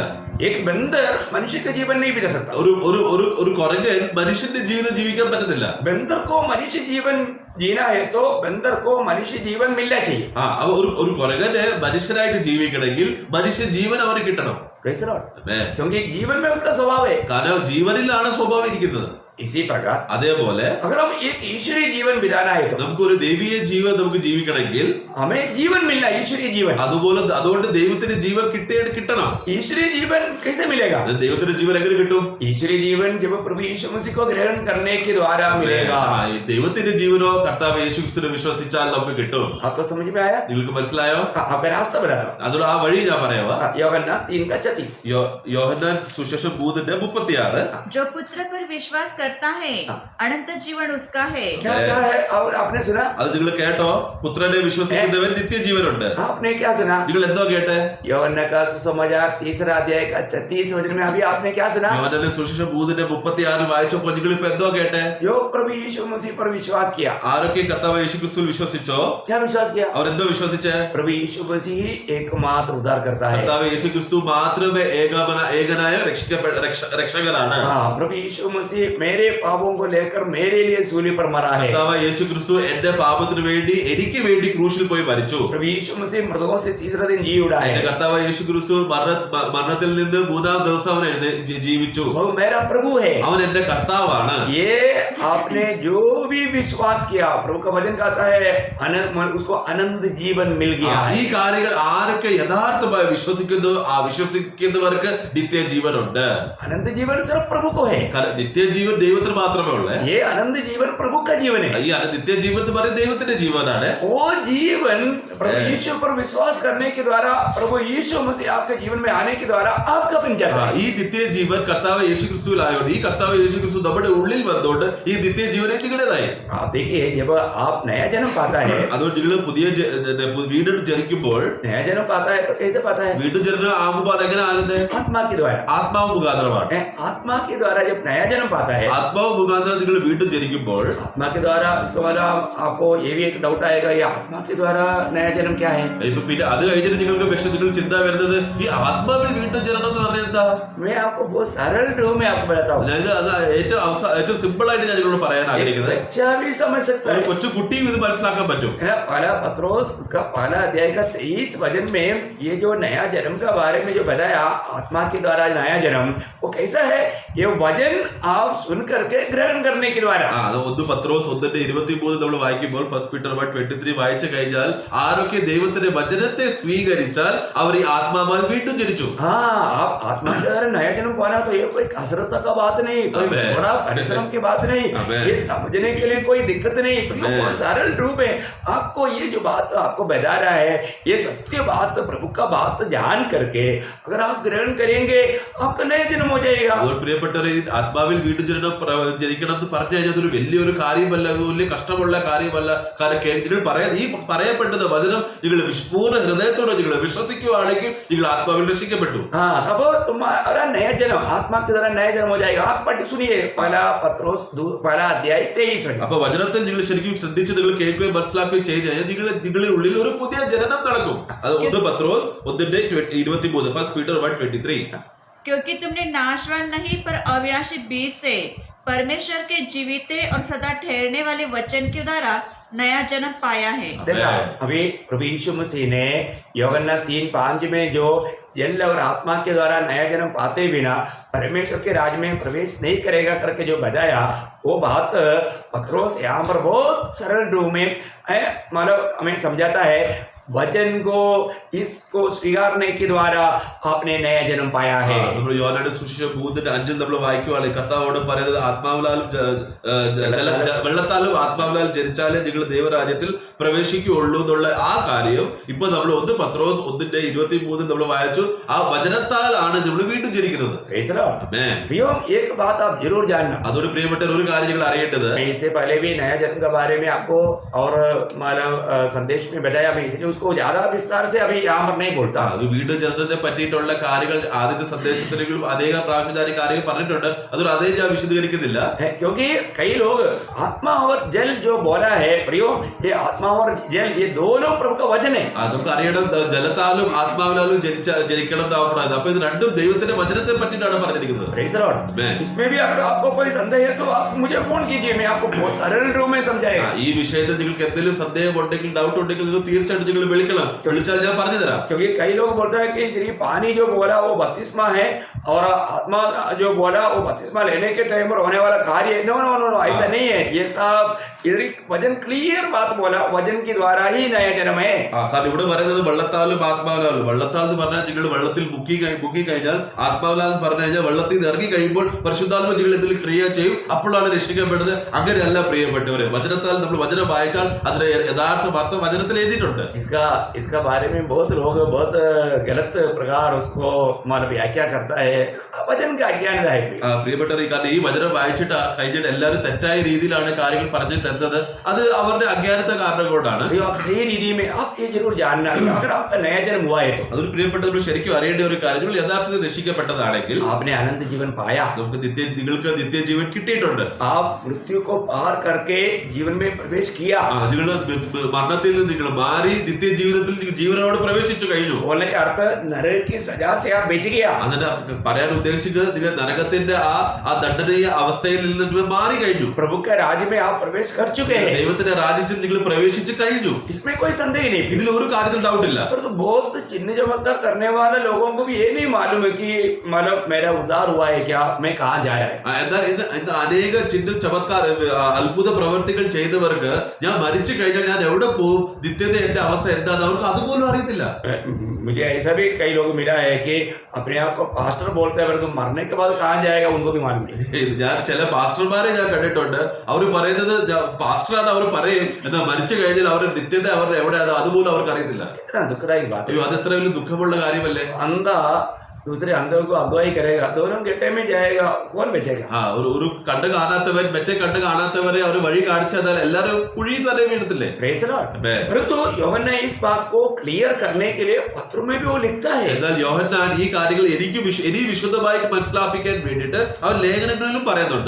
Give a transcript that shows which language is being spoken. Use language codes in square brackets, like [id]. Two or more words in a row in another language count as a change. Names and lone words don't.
[hi] एक बंदर मनुष्य का जीवन नहीं बिता सकता। [ml] ഒരു കുരങ്ങൻ മനുഷ്യന്റെ ജീവിതം ജീവിക്കാൻ പറ്റത്തില്ല. [hi] बंदर को मनुष्य जीवन जीना है तो बंदर को मनुष्य जीवन मिलना चाहिए। [ml] ഒരു കുരങ്ങന് മനുഷ്യനായിട്ട് ജീവിക്കണമെങ്കിൽ മനുഷ്യ ജീവൻ അവന് കിട്ടണം. [hi] क्योंकि जीवन में उसका स्वभाव है, [ml] കാരണം ജീവനിലാണ് സ്വഭാവം ഇരിക്കുന്നത്. [hi] इसी प्रकार [ml] അതേപോലെ [hi] अगर हम एक ईश्वरीय जीवन बिताना है तो [ml] നമുക്കൊരു ദൈവീയ ജീവൻ നമുക്ക് ജീവിക്കണമെങ്കിൽ [hi] हमें जीवन मिलना, ईश्वरीय जीवन। [ml] അതുകൊണ്ട് ദൈവത്തിന്റെ ജീവൻ കിട്ടണം. [hi] ईश्वरीय जीवन कैसे मिलेगा? [ml] ദൈവത്തിന്റെ ജീവൻ എങ്ങനെ കിട്ടും? [hi] ईश्वरीय जीवन जब प्रभु यीशु मसीह को ग्रहण करने के द्वारा मिलेगा। [ml] ദൈവത്തിന്റെ ജീവനോ കർത്താവ് യേശുക്രിസ്തുവിനെ വിശ്വസിച്ചാൽ നമുക്ക് കിട്ടും. [hi] आपको समझ में आया? [ml] നിങ്ങൾക്ക് മനസ്സിലായോ? [hi] आपका रास्ता बताता हूं। [ml] അതുകൊണ്ട് ആ വഴി ഞാൻ പറയാവാ. യോഹന്നാൻ 3:36 യോഹന്നാൻ സുവിശേഷം 3:36 [hi] जो पुत्र पर विश्वास करता है अनंत जीवन उसका है। क्या है? और आपने सुना? [ml] അത് നിങ്ങൾ കേട്ടോ? പുത്രനെ വിശ്വസിക്കുന്നവൻ നിത്യജീവനുണ്ട്. [hi] आपने क्या सुना? [ml] നിങ്ങൾ എന്തോ കേട്ടെ? [hi] യോഹന്നാൻ का सुसमाचार 3 अध्याय का 36 वचन में अभी आपने क्या सुना? [ml] യോഹന്നാന്റെ സുവിശേഷം 3:36 വായിച്ചപ്പോൾ നിങ്ങൾ ഇപ്പോ എന്തോ കേട്ടെ? [hi] जो प्रभु यीशु मसीह पर विश्वास किया। [ml] ആരൊക്കെ കർത്താവ് യേശുക്രിസ്തുവിൽ വിശ്വസിച്ചോ? [hi] क्या विश्वास किया? [ml] അവർ എന്തോ വിശ്വസിച്ചേ? [hi] प्रभु यीशु मसीह ही एकमात्र उद्धार करता है। [ml] കർത്താവ് യേശുക്രിസ്തു മാത്രമേ ഏകനായ രക്ഷകനാണ്. [hi] प्रभु यीशु मसीह मैं मेरे पापों को लेकर मेरे लिए सूली पर मरा है। [ml] കർത്താവ് യേശു ക്രിസ്തു എന്റെ പാപത്തിന് വേണ്ടി എനിക്ക് വേണ്ടി ക്രൂശിൽ പോയി മരിച്ചു. [hi] प्रभु यीशु मसीह मृतकों से तीसरा दिन जी उड़ा [ml] എന്റെ [hi] है। [ml] കർത്താവ് യേശു ക്രിസ്തു മരണത്തിൽ നിന്ന് മൂന്നാം ദിവസം അവൻ ജീവിച്ചു. [hi] वो मेरा प्रभु है। [ml] അവൻ എന്റെ കർത്താവാണ്. [hi] ये आपने जो भी विश्वास किया, प्रभु का वचन कहता है उसको अनंत जीवन मिल गया है। [ml] ഈ കാര്യങ്ങൾ ആരൊക്കെ യഥാർത്ഥമായി വിശ്വസിക്കുന്നു ആ വിശ്വസിക്കുന്നവർക്ക് നിത്യജീവനുണ്ട്. [hi] अनंत जीवन सिर्फ प्रभु को है। [ml] നിത്യജീവൻ ദൈവത്തിന് മാത്രമേ ഉള്ളൂ. [hi] ये अनंत जीवन प्रभु का जीवन है। [ml] ഈ നിത്യജീവൻ എന്ന് പറയുന്നത് ദൈവത്തിന്റെ ജീവനാണ്. [hi] वो जीवन प्रभु यीशु पर विश्वास करने के द्वारा, प्रभु यीशु मसीह आपके जीवन में आने के द्वारा आपका बन जाता है। [ml] ഈ നിത്യജീവൻ കർത്താവ് യേശു ക്രിസ്തുവിലായോണ്ട് ഈ കർത്താവ് യേശു ക്രിസ്തു നമ്മുടെ ഉള്ളിൽ വന്നുകൊണ്ട് ഈ നിത്യജീവനെ നിങ്ങളുടേതായി. [hi] आप देखिए, जब आप नया जन्म पाता है, [ml] അതുകൊണ്ട് നിങ്ങൾ പുതിയ വീണ്ടും ജനിക്കുമ്പോൾ [hi] नया जन्म पाता है तो कैसे पाता है? വീണ്ടും ജനനം ആകുമ്പോൾ അതെങ്ങനെ ആകുന്നത്? आत्मा के द्वारा। [ml] ആത്മാവ് മുഖാന്തരമാണ്. [hi] आत्मा के द्वारा जब नया जन्म पाता है, [ml] ആത്മാവ് മുഖാന്തരം നിങ്ങൾ വീണ്ടും ജനിക്കുമ്പോൾ [hi] आत्मा के द्वारा, इसके बाद आपको ये भी एक डाउट आएगा, ये आत्मा के द्वारा नया जन्म क्या है? [ml] ഇപ്പൊ പിന്നെ അത് കഴിഞ്ഞിട്ട് നിങ്ങൾക്ക് നിങ്ങൾ ചിന്ത വരുന്നത് ഈ ആത്മാവിൽ വീണ്ടും ജനനം എന്ന് പറഞ്ഞാൽ എന്താ? [hi] मैं आपको बहुत सरल रूप में आपको बताता हूँ। [ml] അതായത് അത് ഏറ്റവും സിമ്പിൾ ആയിട്ട് ഞാൻ നിങ്ങളോട് പറയാൻ ആഗ്രഹിക്കുന്നത് [hi] बच्चा भी समझ सकता [ml] ഒരു [hi] है। [ml] കൊച്ചു കുട്ടിയും ഇത് മനസ്സിലാക്കാൻ पറ്റും. [hi] है ना? पहला पत्रोस उसका पहला अध्याय का 23 वचन में ये जो नया जन्म का बारे में जो बताया, आत्मा के द्वारा नया जन्म, वो कैसा है? ये वचन आप सुन करके ग्रहण करने के द्वारा। [ml] അത് 1 പത്രോസ് 1:23 നമ്മൾ വായിക്കുമ്പോൾ ഫസ്റ്റ് പീറ്റർ 1:23 വായിച്ചു കഴിഞ്ഞാൽ ആരൊക്കെ ദൈവത്തിന്റെ വചനത്തെ സ്വീകരിച്ചാൽ അവർ ഈ ആത്മാവാൽ വീണ്ടും ജനിച്ചു. [hi] हाँ, आप आत्मा के द्वारा नया जन्म पाना तो ये कोई कसरत का बात नहीं, कोई आमेन। बड़ा परिश्रम की बात नहीं, आमेन। ये समझने के लिए कोई दिक्कत नहीं, आमेन। बहुत सरल रूप है। आपको ये जो बात आपको बता रहा है, ये सत्य बात, प्रभु का बात जान करके अगर आप ग्रहण करेंगे, आपका नया जन्म हो जाएगा। [ml] അതുകൊണ്ട് പ്രിയപ്പെട്ടവരെ, ഈ ആത്മാവിൽ വീണ്ടും ജനിക്കണം എന്ന് പറഞ്ഞു കഴിഞ്ഞാൽ അതൊരു വലിയൊരു കാര്യമല്ല, അത് വലിയ കഷ്ടമുള്ള കാര്യമല്ല. കാരണം നിങ്ങൾ ഈ പറയപ്പെട്ടത് വചനം നിങ്ങൾ പൂർണ്ണ ഹൃദയത്തോടെ നിങ്ങൾ വിശ്വസിക്കുകയാണെങ്കിൽ നിങ്ങൾ ആത്മാവിൽ രക്ഷിക്കപ്പെട്ടു. [hi] हाँ, तब तुम्हारा नया जन्म आत्मा के द्वारा नया जन्म हो जाएगा। आप पढ़ सुनिए पहला पत्रोस पहला अध्याय 23। [ml] അപ്പൊ വചനത്തിൽ നിങ്ങൾ ശരിക്കും ശ്രദ്ധിച്ച് നിങ്ങൾ കേൾക്കുകയും മനസ്സിലാക്കുകയും ചെയ്ത് കഴിഞ്ഞാൽ നിങ്ങളുടെ ഉള്ളിൽ ഒരു പുതിയ ജനനം നടക്കും. അത് 1 പത്രോസ് 1:23 ഫസ്റ്റ് പീറ്റർ 1:23. [hi] क्योंकि तुमने नाशवान नहीं पर अविनाशी बीज से परमेश्वर के जीवित और सदा ठहरने वाले वचन के द्वारा नया जन्म पाया है। देखा, अभी प्रभु यीशु मसीह ने यूहन्ना 3:5 में जो जल और आत्मा के द्वारा नया जन्म पाते बिना परमेश्वर के राज में प्रवेश नहीं करेगा करके जो बताया, वो बात पत्रोस यहाँ पर बहुत सरल रूप में मतलब हमें समझाता है। वचन को इसको स्वीकारने के द्वारा आपने नया जन्म पाया है। [ml] നമ്മൾ യോഹന്നാന്റെ സുവിശേഷം 3:5 നമ്മൾ വായിക്കുവാണെങ്കിൽ കർത്താവോട് പറയുന്നത് ആത്മാവിലാലും വെള്ളത്താലും ആത്മാവിലാലും ജനിച്ചാലേ നിങ്ങൾ ദൈവരാജ്യത്തിൽ പ്രവേശിക്കുകയുള്ളൂ എന്നുള്ള ആ കാര്യം ഇപ്പൊ നമ്മൾ 1 പത്രോസ് 1:23 നമ്മൾ വായിച്ചു. ആ വചനത്താലാണ് നമ്മൾ വീണ്ടും ജനിക്കുന്നത്. [hi] एक बात आप जरूर जानना, [ml] അതൊരു പ്രിയപ്പെട്ട ഒരു കാര്യം നിങ്ങൾ അറിയേണ്ടത്, [hi] इससे पहले भी नया जन्म के बारे में आपको और मतलब संदेश में बताया, मैं इसलिए उसको ज्यादा विस्तार से अभी यहाँ पर नहीं बोलता। [ml] വീണ്ടും ജനനത്തെ പറ്റിയിട്ടുള്ള കാര്യങ്ങൾ ആദ്യത്തെ സന്ദേശത്തിലെങ്കിലും അനേക പ്രാവശ്യം ഞാൻ കാര്യങ്ങൾ പറഞ്ഞിട്ടുണ്ട്. അതൊരു അതേ ഞാൻ വിശദീകരിക്കുന്നില്ല. [hi] क्योंकि कई लोग आत्मा और जल जो बोला है प्रियो, ये आत्मा और जल ये दोनों प्रभु का वचन है। [ml] നമുക്ക് അറിയണം ജലത്താലും ആത്മാവിനാലും ജനിക്കണം എന്നാണ് പറയുന്നത്. അപ്പൊ ഇത് രണ്ടും ദൈവത്തിന്റെ വചനത്തെ പറ്റിയിട്ടാണ് പറഞ്ഞിരിക്കുന്നത്. [hi] इसमें भी अगर आपको कोई संदेह है तो आप मुझे फोन कीजिए, मैं आपको बहुत सरल रूप में समझाएगा। [ml] ഈ വിഷയത്തിൽ നിങ്ങൾക്ക് എന്തെങ്കിലും സന്ദേഹം ഉണ്ടെങ്കിൽ ഡൗട്ട് ഉണ്ടെങ്കിൽ നിങ്ങൾ തീർച്ചയായിട്ടും നിങ്ങൾ വിളിക്കണം. വിളിച്ചാൽ ഞാൻ പറഞ്ഞു തരാം. [hi] क्योंकि कई लोग बोलते हैं कि ये पानी जो बोला वो बपतिस्मा है और आत्मा जो बोला वो बपतिस्मा लेने के टाइम पर होने वाला कार्य है। [en] No no no no, [hi] ऐसा नहीं है। ये सब वचन क्लियर बात बोला, वचन के द्वारा ही नया जन्म है। [ml] കാരണം ഇവിടെ പറയുന്നത് വെള്ളത്താലും ആത്മാവിനാലും. വെള്ളത്താൽ എന്ന് പറഞ്ഞാൽ നിങ്ങൾ വെള്ളത്തിൽ മുക്കി കഴിഞ്ഞാൽ, ആത്മാവിനാൽ പറഞ്ഞു കഴിഞ്ഞാൽ വെള്ളത്തിൽ നിന്ന് ഇറങ്ങി കഴിയുമ്പോൾ പരിശുദ്ധാത്മ നിങ്ങൾ ഇതിൽ ക്രിയ ചെയ്യും, അപ്പോഴാണ് രക്ഷിക്കപ്പെടുന്നത്. അങ്ങനെയല്ല പ്രിയപ്പെട്ടവര്, വചനത്താൽ നമ്മൾ വചനം വായിച്ചാൽ അതിന്റെ യഥാർത്ഥ അർത്ഥം വചനത്തിൽ എഴുതിയിട്ടുണ്ട്. [hi] इसका बारे में बहुत लोग बहुत गलत प्रकार उसको मतलब व्याख्या करता है, वचन का अज्ञानता है। [ml] പ്രിയപ്പെട്ടവർ, കാരണം ഈ വചനം വായിച്ചിട്ട് കഴിഞ്ഞിട്ട് എല്ലാവരും തെറ്റായ രീതിയിലാണ് കാര്യങ്ങൾ പറഞ്ഞു തരുന്നത്. അത് അവരുടെ അജ്ഞാനത്തെ കാരണം കൊണ്ടാണ്. [hi] आप सही रीति में आप ये जरूर जानना, अगर आपका नया जन्म हुआ है तो [ml] അതൊരു പ്രിയപ്പെട്ടവർ ശരിക്കും അറിയേണ്ട ഒരു കാര്യം, നിങ്ങൾ യഥാർത്ഥത്തിൽ രക്ഷിക്കപ്പെട്ടതാണെങ്കിൽ [hi] आपने अनंत जीवन पाया, [ml] നിങ്ങൾക്ക് നിത്യജീവൻ കിട്ടിയിട്ടുണ്ട്. [hi] आप मृत्यु को पार करके जीवन में प्रवेश किया। [ml] നിങ്ങൾ മരണത്തിൽ നിന്ന് നിങ്ങൾ മാറി നിത്യജീവിതത്തിൽ ജീവനോട് പ്രവേശിച്ചു കഴിഞ്ഞു. [hi] बोलने का अर्थ नरक की सजा से आप बच गया. [ml] അതിന് പറയാൻ ഉദ്ദേശിക്കുന്നത് നിങ്ങൾ നരകത്തിന്റെ ആ ദണ്ഡനീയ അവസ്ഥയിൽ നിന്ന് മാറി കഴിഞ്ഞു. [hi] प्रभु के राज्य में आप प्रवेश कर चुके हैं. [ml] ദൈവത്തിന്റെ രാജ്യത്തിൽ നിങ്ങൾ പ്രവേശിച്ചു കഴിഞ്ഞു. [hi] इसमें कोई संदेह नहीं. [ml] ഇതിൽ ഒരു കാര്യത്തിൽ ഡൗട്ടില്ല. [hi] परंतु बहुत चिन्ह चमत्कार करने वाले लोगों को भी ये नहीं मालूम है कि मतलब मेरा उद्धार हुआ है क्या, मैं कहाँ जा रहा है. [ml] എന്നാൽ ഇന്ന് അനേക ചിഹ്ന ചമത്കാര അത്ഭുത പ്രവർത്തികൾ ചെയ്തവർക്ക് ഞാൻ മരിച്ചു കഴിഞ്ഞാൽ ഞാൻ എവിടെ പോകും, നിത്യത എന്റെ അവസ്ഥ എന്താന്ന് അവർക്ക് അതുപോലും അറിയത്തില്ല. [hi] मुझे ऐसा भी कई लोग मिला है कि अपने आप को पास्टर बोलते हैं, तो मरने के बाद कहाँ जाएगा उनको भी मालूम नहीं. [ml] ഞാൻ ചില പാസ്റ്റർമാരെ ഞാൻ കണ്ടിട്ടുണ്ട്. അവർ പറയുന്നത് പാസ്റ്ററാണ് അവർ പറയും, എന്നാൽ മരിച്ചു കഴിഞ്ഞാൽ അവരുടെ നിത്യത അവരുടെ എവിടെയാണ് അതുപോലും അവർക്ക് അറിയത്തില്ല. [hi] कितना दुखदायक बात है. [ml] അയ്യോ, അത് എത്ര വലിയ ദുഃഖമുള്ള കാര്യമല്ലേ. [hi] अंधा दूसरे अंधों को अगुवाई करेगा, दोनों गिट्टे में जाएगा, कौन बचेगा. [ml] ഒരു കണ്ട് കാണാത്തവൻ മറ്റേ കണ്ട് കാണാത്തവരെ അവർ വഴി കാണിച്ചു തന്നാൽ എല്ലാരും കുഴിയിൽ തന്നെ വീഴത്തില്ലേ. [en] Praise the Lord. Amen. [hi] परंतु യോഹന്നാൻ इस बात को क्लियर करने के लिए पत्रों में भी वो लिखता है. [ml] എന്നാൽ യോഹന്നാൻ ഈ കാര്യങ്ങൾ എനിക്ക് വിശുദ്ധമായിട്ട് മനസ്സിലാപ്പിക്കാൻ വേണ്ടിയിട്ട് അവൻ ലേഖനങ്ങളിലും പറയുന്നുണ്ട്.